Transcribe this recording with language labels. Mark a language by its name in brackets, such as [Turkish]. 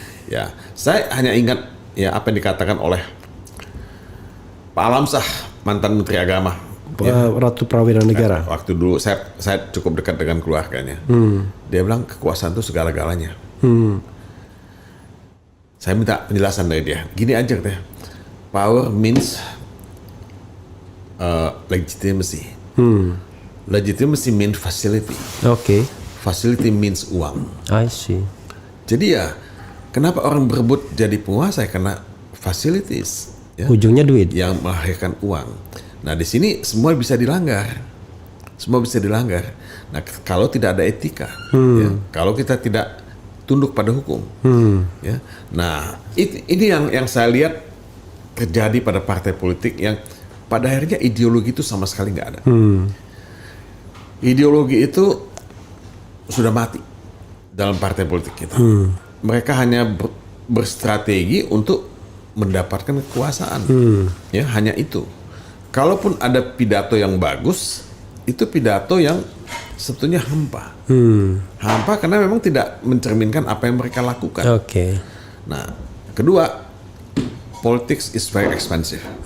[Indonesian] Ya, saya hanya ingat ya apa yang dikatakan oleh Pak Alamsah, mantan Menteri Agama, Ratu Prawira Negara. Waktu dulu saya cukup dekat dengan keluarganya. Dia bilang kekuasaan itu segala-galanya. Saya minta penjelasan dari dia. Gini aja katanya. [English] Power means legitimacy. Legitimacy means facility. [Indonesian] Oke. [English] Facility means uang. I see. [Indonesian] Jadi ya, kenapa orang berebut jadi penguasa? Karena facilities. Ya, ujungnya duit. Yang melahirkan uang. Nah di sini semua bisa dilanggar. Semua bisa dilanggar. Nah kalau tidak ada etika, ya, kalau kita tidak tunduk pada hukum, ya. Nah ini yang saya lihat terjadi pada partai politik yang pada akhirnya ideologi itu sama sekali nggak ada. Ideologi itu sudah mati dalam partai politik kita. Mereka hanya berstrategi untuk mendapatkan kekuasaan. Ya, hanya itu. Kalaupun ada pidato yang bagus, itu pidato yang sebetulnya hampa. Hampa karena memang tidak mencerminkan apa yang mereka lakukan. Oke. Nah, kedua, [English] politics is very expensive.